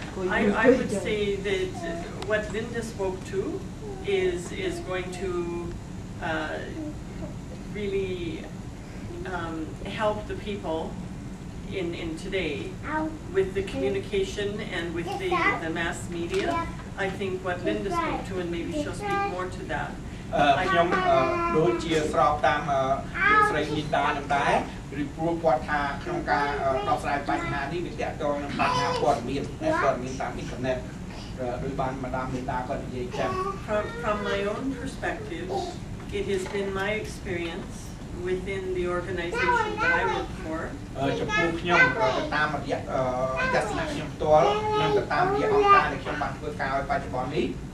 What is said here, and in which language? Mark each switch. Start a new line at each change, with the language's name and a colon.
English: I would say that what Linda spoke to is going to really help the people in today with the communication and with the mass media. I think what Linda spoke to, and maybe she'll speak more to that.
Khmer: ខ្ញុំដូចជាស្របតាមលោកស្រីលីដានឹងដែរពីព្រោះគាត់ថាក្នុងការដោះស្រាយបញ្ហានេះវាទាក់ទងនឹងបញ្ហាព័ត៌មានតាមអ៊ីនធឺណិតដោយបានម្ដាមលីដាគាត់និយាយចឹង
English: From my own perspective, it has been my experience within the organization that I work for.
Khmer: ចំពោះខ្ញុំទៅតាមរយៈទស្សនៈខ្ញុំផ្ទាល់និងទៅតាមរយៈអង្គការដែលខ្ញុំបានធ្វើការឲ្យបច្ចុប្បន្ននេះ